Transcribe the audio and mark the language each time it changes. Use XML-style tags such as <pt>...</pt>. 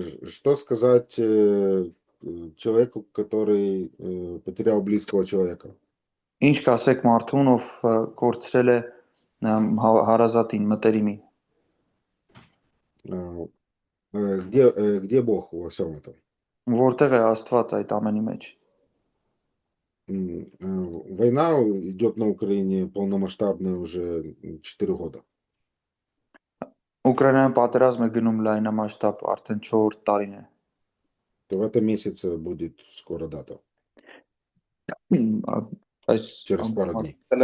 <ru>Что сказать человеку, который потерял близкого человека?</ru> <hy>Ինչ կասեք մարդուն, ով կորցրել է հարազատին, մտերիմի։</hy> <ru>Где Бог во всем этом?</ru> <hy>Որտեղ է Աստված այդ ամենի մեջ։</hy> <ru>Война идет на Украине полномасштабная уже 4 года.</ru> <hy>Ուկրաինայում պատերազմ է գնում լայնամասշտաբ արդեն 4 տարին է։</hy> <ru>В этом месяце будет скоро дата. Через пару дней.</ru>